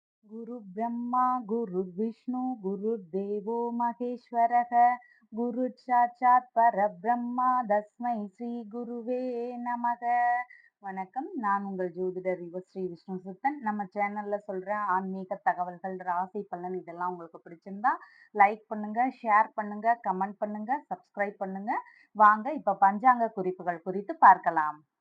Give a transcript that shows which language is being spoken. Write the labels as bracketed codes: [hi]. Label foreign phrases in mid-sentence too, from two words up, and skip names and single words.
[sa] गुरु ब्रह्मा गुरु विष्णु गुरुर्देवो महेश्वरः गुरु साक्षात् परब्रह्मा तस्मै श्री गुरवे नमः. [ta] வணக்கம். நான் உங்கள் ஜோதிடர் ஸ்ரீ விஷ்ணு சுத்தன். நம்ம சேனல்ல சொல்ற ஆன்மீக தகவல்கள், ராசி பலன் இதெல்லாம் உங்களுக்கு பிடிச்சிருந்தா லைக் பண்ணுங்க, ஷேர் பண்ணுங்க, கமெண்ட் பண்ணுங்க, சப்ஸ்கிரைப் பண்ணுங்க. வாங்க இப்ப பஞ்சாங்க குறிப்புகள் குறித்து பார்க்கலாம்.